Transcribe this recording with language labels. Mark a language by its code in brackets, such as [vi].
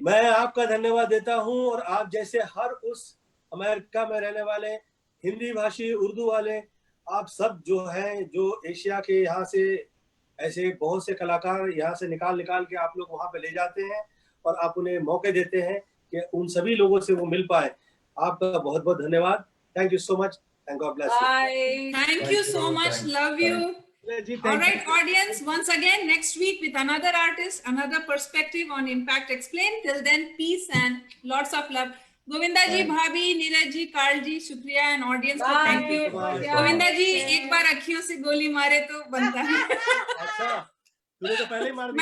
[hi] मैं आपका धन्यवाद देता हूँ, और आप जैसे हर उस अमेरिका में रहने वाले हिंदी भाषी, उर्दू वाले, आप सब जो हैं, जो एशिया के यहाँ से ऐसे बहुत से कलाकार यहाँ से निकाल के आप लोग वहाँ पे ले जाते हैं और आप उन्हें मौके देते हैं कि उन सभी लोगों से वो मिल पाए। आपका बहुत बहुत धन्यवाद। [en] Thank you so much and God bless you. Bye. Thank you so much. Love you. All right, audience, once again, next week with another artist, another perspective on Impact Explained. Till then, peace and lots of love. [hi] Govinda जी, भाभी, Neeraj ji, Karl जी, शुक्रिया, and audience को thank you. Govinda जी, एक बार अखियों से गोली मारे तो बनता है। अच्छा, तूने तो पहले ही मार दिया।